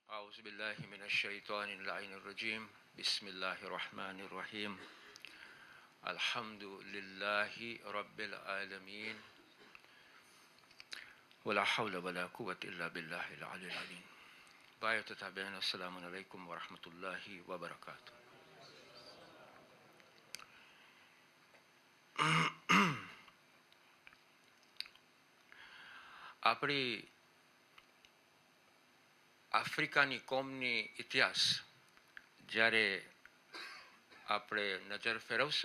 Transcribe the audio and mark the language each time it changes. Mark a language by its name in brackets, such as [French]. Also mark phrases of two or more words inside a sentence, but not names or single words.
[Arabic] أعوذ بالله من الشيطان اللعين الرجيم بسم الله الرحمن الرحيم الحمد لله رب العالمين ولا حول ولا قوة إلا بالله العلي العظيم باية تتابعين السلام عليكم ورحمة الله وبركاته. [Gujarati] આપણી આફ્રિકાની કોમની ઇતિહાસ જ્યારે આપણે નજર ફેરવશું